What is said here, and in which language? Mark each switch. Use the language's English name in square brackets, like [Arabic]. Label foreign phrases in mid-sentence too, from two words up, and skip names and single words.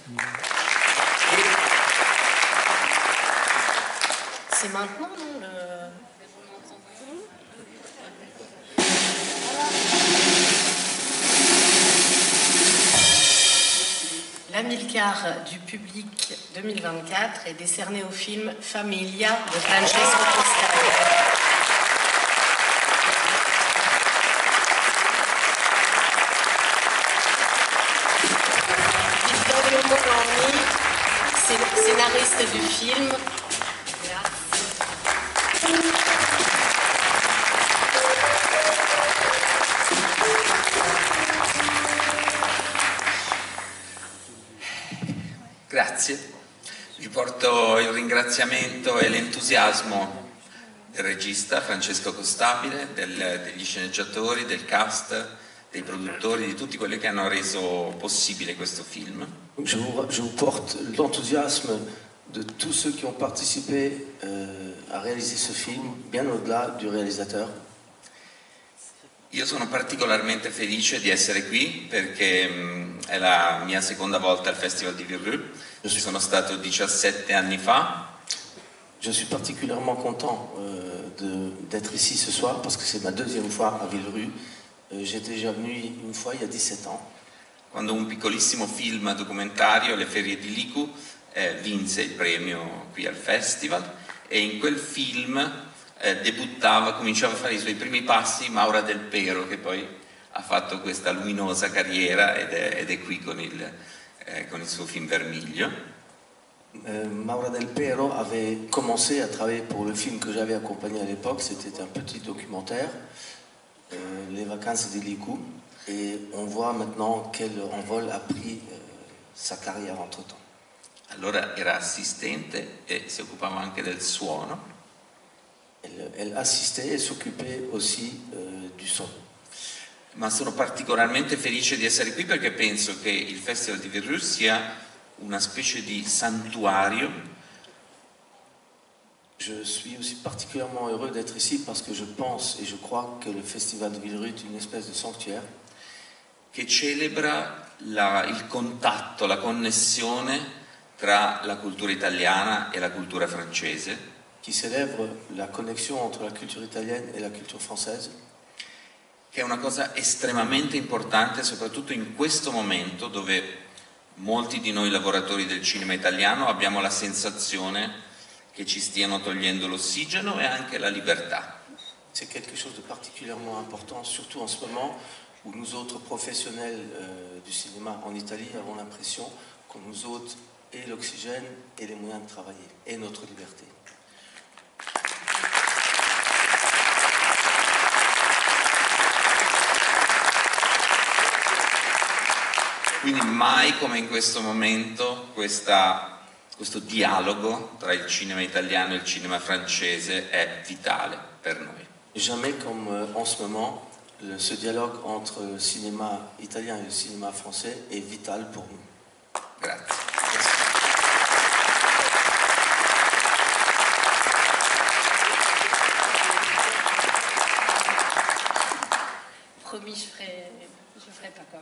[French] C'est maintenant, non, L'Amilcar du public 2024 est décerné au film Famiglia de Francesco Costari. Scénariste du film. [Italian] Grazie. Vi porto il ringraziamento e l'entusiasmo del regista Francesco Costabile, degli sceneggiatori, del cast, dei produttori, di tutti quelli che hanno reso possibile questo film. [French] Je vous porte l'enthousiasme de tous ceux qui ont participé à réaliser ce film, bien au-delà du réalisateur. [Italian] Io sono particolarmente felice di essere qui perché è la mia seconda volta al Festival di Vireux. Ci sono stato 17 anni fa. [French] Je suis particulièrement content d'être ici ce soir parce que c'est ma deuxième fois à Villerue. J'étais déjà venu une fois il y a 17 ans. [Italian] Quando un piccolissimo film documentario, Le ferie di Liku, vinse il premio qui al festival, e in quel film cominciava a fare i suoi primi passi Maura Del Pero, che poi ha fatto questa luminosa carriera ed è qui con il suo film Vermiglio. [French] Maura Del Pero avait commencé à travailler pour le film que j'avais accompagné à l'époque. C'était un petit documentaire, Les vacances di Liku. Et on voit maintenant quel envol a pris sa carrière entre-temps. [Italian] Allora era assistente e si occupava anche del suono. [French] Elle assistait et s'occupait aussi du son. [Italian] Ma sono particolarmente felice di essere qui perché penso che il Festival di Villerue sia una specie di santuario. [French] Je suis aussi particulièrement heureux d'être ici parce que je pense et je crois que le Festival de Villerue est une espèce de sanctuaire [Italian] che celebra il contatto, la connessione tra la cultura italiana e la cultura francese. [French] Qui célèbre la connexion entre la culture italienne et la culture française. [Italian] Che è una cosa estremamente importante, soprattutto in questo momento dove molti di noi lavoratori del cinema italiano abbiamo la sensazione che ci stiano togliendo l'ossigeno e anche la libertà. [French] C'est quelque chose de particulièrement important, surtout en ce moment où nous autres professionnels du cinéma en Italie avons l'impression qu'on nous ôte et l'oxygène et les moyens de travailler et notre liberté. [Italian] Quindi mai come in questo momento questo dialogo tra il cinema italiano e il cinema francese è vitale per noi. [French] Jamais comme en ce moment, ce dialogue entre le cinéma italien et le cinéma français est vital pour nous. [Italian] Grazie. [French] Promis, je ferai pas comme.